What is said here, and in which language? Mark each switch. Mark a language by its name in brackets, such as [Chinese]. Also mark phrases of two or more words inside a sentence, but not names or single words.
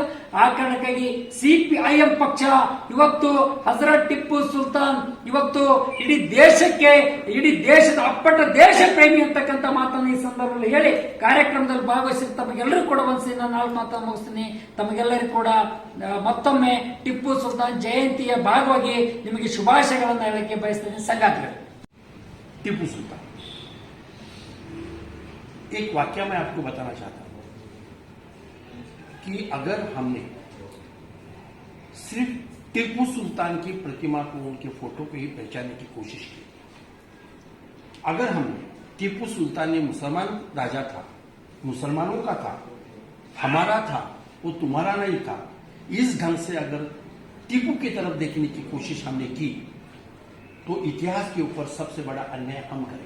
[Kannada] ಆ ಕಾರಣಕ್ಕಾಗಿ CPIM ಪಕ್ಷ ಇವತ್ತು ಹಜರತ್ ಟಿಪ್ಪು ಸುಲ್ತಾನ್ ಇವತ್ತು ಇಡೀ ದೇಶದ ಅಪ್ಪಟ ದೇಶ ಪ್ರೇಮಿ ಅಂತಕ್ಕಂಥ ಮಾತನ್ನು ಈ ಸಂದರ್ಭದಲ್ಲಿ ಹೇಳಿ ಕಾರ್ಯಕ್ರಮದಲ್ಲಿ ಭಾಗವಹಿಸಿ ತಮಗೆಲ್ಲರೂ ಕೂಡ ಒಂದ್ಸಿ ನಾನು ನಾಲ್ಕು ಮಾತನ್ನು ಮುಗಿಸ್ತೀನಿ. ತಮಗೆಲ್ಲರಿಗೂ ಕೂಡ ಮತ್ತೊಮ್ಮೆ ಟಿಪ್ಪು ಸುಲ್ತಾನ್ ಜಯಂತಿಯ ಭಾಗವಾಗಿ ನಿಮಗೆ ಶುಭಾಶಯಗಳನ್ನು ಹೇಳಕ್ಕೆ ಬಯಸ್ತೇನೆ ಸಂಗಾತಿಗಳು. [Hindi] टिप्पू सुल्तान, एक वाक्य मैं आपको बताना चाहता हूं कि अगर हमने सिर्फ टिप्पू सुल्तान की प्रतिमा को, उनके फोटो को ही पहचानने की कोशिश की, अगर हमने टिप्पू सुल्तान ने मुसलमान राजा था, मुसलमानों का था, हमारा था, वो तुम्हारा नहीं था, इस ढंग से अगर टिप्पू की तरफ देखने की कोशिश हमने की तो इतिहास के ऊपर सबसे बड़ा अन्याय हम करेंगे.